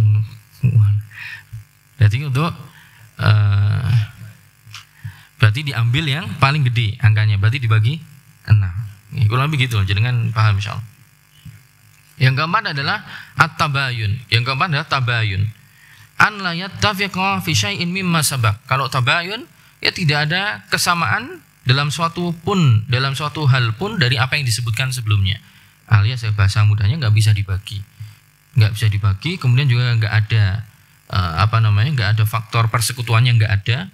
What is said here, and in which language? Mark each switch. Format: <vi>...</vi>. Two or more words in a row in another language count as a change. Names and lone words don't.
<id>Berarti untuk berarti diambil yang paling gede angkanya, berarti dibagi 6. Kurang lebih gitu, jangan paham insyaallah. Yang keempat adalah at-tabayun. Yang keempat adalah tabayun.</id> <ar>أن لا يتفق في شيء مما سبق.</ar> <id>Kalau tabayun, ya tidak ada kesamaan dalam suatu hal pun dari apa yang disebutkan sebelumnya. Alias bahasa mudahnya nggak bisa dibagi. Nggak bisa dibagi, kemudian juga nggak ada nggak ada faktor persekutuannya, nggak ada.</id>